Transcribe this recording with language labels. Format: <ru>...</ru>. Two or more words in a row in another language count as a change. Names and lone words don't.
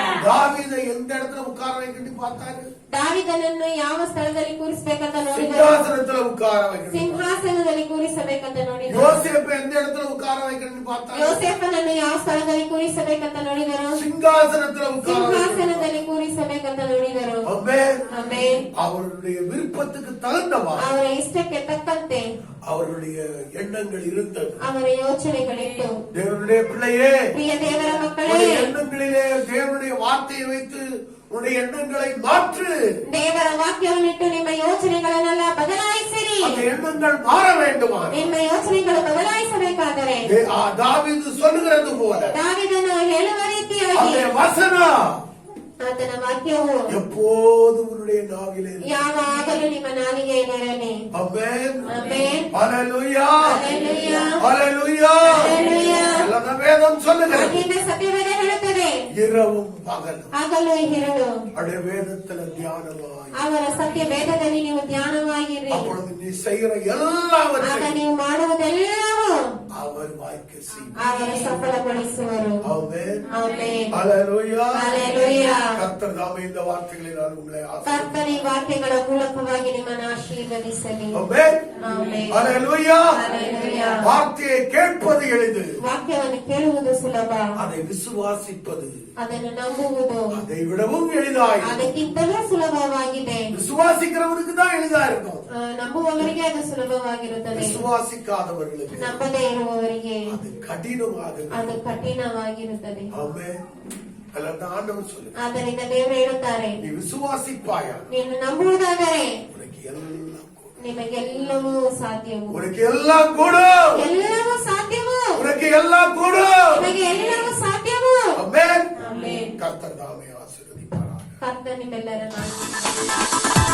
<ta>தாவீதை எந்த இடத்துல உட்கார வைக்கணும்னு பார்த்தாரு?</ta> <kn>ದಾವಿದನನ್ನು ಯಾವ ಸ್ಥಳದಲ್ಲಿ ಕೂರಿಸಬೇಕಂತ ನೋಡಿದರು?</kn> <ta>சிங்காசனத்துல உட்கார வைக்கணும்.</ta> <kn>ಸಿಂಹಾಸನದಲ್ಲಿ ಕೂರಿಸಬೇಕಂತ ನೋಡಿದರು.</kn> <ta>யோசேப்பு எந்த இடத்துல உட்கார வைக்கணும்னு பார்த்தாரு?</ta> <kn>ಯೋಸೇಫನನ್ನು ಯಾವ ಸ್ಥಳದಲ್ಲಿ ಕೂರಿಸಬೇಕಂತ ನೋಡಿದರು?</kn> <ta>சிங்காசனத்துல உட்கார வைக்கணும்.</ta> <kn>ಸಿಂಹಾಸನದಲ್ಲಿ ಕೂರಿಸಬೇಕಂತ ನೋಡಿದರು.</kn> <ta>ஆமென்.</ta> <kn>ಆಮೆನ್.</kn> <ta>அவருடைய விருப்பத்துக்கு தகுந்தவா</ta> <kn>ಅವರ ಇಷ್ಟಕ್ಕೆ ತಕ್ಕಂತೆ</kn> <ta>அவருடைய எண்ணங்கள் இருந்தது.</ta> <kn>ಅವರ ಯೋಚನೆಗಳಿತ್ತು.</kn> <ta>தேவனுடைய பிள்ளையே,</ta> <kn>ಪ್ರಿಯ ದೇವರ ಮಕ್ಕಳೇ,</kn> <ta>உன்னுடைய எண்ணங்களிலே தேவனுடைய வார்த்தையை வைத்து உன்னுடைய எண்ணங்களை மாற்று.</ta> <kn>ದೇವರ ವಾಕ್ಯವನ್ನಿಟ್ಟು ನಿಮ್ಮ ಯೋಚನೆಗಳನ್ನೆಲ್ಲ ಬದಲಾಯಿಸಿರಿ.</kn> <ta>அந்த எண்ணங்கள் மாற வேண்டுமா?</ta> <kn>ನಿಮ್ಮ ಯೋಚನೆಗಳು ಬದಲಾಯಿಸಬೇಕಾದರೆ</kn> <ta>தாவீது சொல்லுகிறது போல</ta> <kn>ದಾವಿದನು ಹೇಳುವ ರೀತಿಯಾಗಿ</kn> <ta>அந்த வசனம்</ta> <kn>ಆತನ ವಾಕ್ಯವು</kn> <ta>எப்போதும் உன்னுடைய நாவிலே இருக்கு.</ta> <kn>ಯಾವಾಗಲೂ ನಿಮ್ಮ ನಾಲಿಗೆಯಲ್ಲಿರಲಿ.</kn> <ta>ஆமென்.</ta> <kn>ಆಮೆನ್.</kn> <ta>ஹalleluya.</ta> <kn>ಹಲ್ಲೆಲೂಯಾ.</kn> <ta>ஹalleluya.</ta> <kn>ஹல்லேலூயா.</kn> <ta>அல்லது வேதம் சொல்லுகிறது</ta> <kn>ಹಾಗೆಂದು ಸತ್ಯವೇದ ಹೇಳುತ್ತದೆ,</kn> <ta>இரவும் பகலும்</ta> <kn>ಹಗಲು ಇರುಳು</kn> <ta>அடைய வேதத்துல தியானமாய்</ta> <kn>ಅವರ ಸತ್ಯ ವೇದದಲ್ಲಿ ನೀವು ಧ್ಯಾನವಾಗಿರಿ.</kn> <ta>அப்பொழுது நீ செய்கிற</ta> <kn>ಆಗ</kn> <ta>எல்லாவற்றையும்</ta> <kn>ನೀವು ಮಾಡುವುದೆಲ್ಲವೂ</kn> <ta>அவர் வாய்க்க செய்வார்.</ta> <kn>ಅವರು ಸಫಲಗೊಳಿಸುವರು.</kn> <ta>ஆமென்.</ta> <kn>ಆಮೆನ್.</kn> <ta>ஹalleluya.</ta> <kn>ಹಲ್ಲೆಲೂಯಾ.</kn> <ta>கர்த்தர் தாமே இந்த வார்த்தைகளை நான் உங்களை</ta> <kn>ಕರ್ತನ ಈ ವಾಕ್ಯಗಳ ಮೂಲಕವಾಗಿ ನಿಮ್ಮನ್ನು ಆಶೀರ್ವದಿಸಲಿ.</kn> <ta>ஆமென்.</ta> <kn>ಆಮೆನ್.</kn> <ta>ஹalleluya.</ta> <kn>ಹಲ್ಲೆಲೂಯಾ.</kn> <ta>வார்த்தையை கேட்பது எளிது,</ta> <kn>ವಾಕ್ಯವನ್ನು ಕೇಳುವುದು ಸುಲಭ,</kn> <ta>அதை விசுவாசிப்பது</ta> <kn>ಅದನ್ನು ನಂಬುವುದು</kn> <ta>அதை விடவும் எளிதாய்.</ta> <kn>ಅದಕ್ಕಿಂತಲೂ ಸುಲಭವಾಗಿದೆ.</kn> <ta>விசுவாசிக்கிறவனுக்கு தான் எளிதா இருக்கும்,</ta> <kn>ನಂಬುವವರಿಗೆ ಅದು ಸುಲಭವಾಗಿರುತ್ತದೆ,</kn> <ta>விசுவாசிக்காதவர்களுக்கு</ta> <kn>ನಂಬದೇ ಇರುವವರಿಗೆ</kn> <ta>அது கடினமாக</ta> <kn>ಅದು ಕಠಿಣವಾಗಿರುತ್ತದೆ.</kn> <ta>ஆமென். அல்லது ஆண்டவர் சொல்லு,</ta> <kn>ಆದ್ದರಿಂದ ದೇವರು ಹೇಳುತ್ತಾರೆ,</kn> <ta>நீ விசுவாசிப்பாயா</ta> <kn>ನೀನು ನಂಬುವುದಾದರೆ</kn> <ta>உனக்கு எல்லாம் கூடும்.</ta> <kn>ನಿಮಗೆಲ್ಲವೂ ಸಾಧ್ಯವು,</kn> <ta>உனக்கு எல்லாம் கூடும்.</ta> <kn>ಎಲ್ಲವೂ ಸಾಧ್ಯವು,</kn> <ta>உனக்கு எல்லாம் கூடும்.</ta> <kn>ನಿಮಗೆ ಎಲ್ಲವೂ ಸಾಧ್ಯವು.</kn> <ta>ஆமென்.</ta> <kn>ಆಮೆನ್.</kn> <ta>கர்த்தர் தாமே ஆசீர்வதிப்பாராக.</ta> <kn>ಕರ್ತನ ನಿಮ್ಮೆಲ್ಲರನ್ನು ಆಶೀರ್ವದಿಸಲಿ.</kn>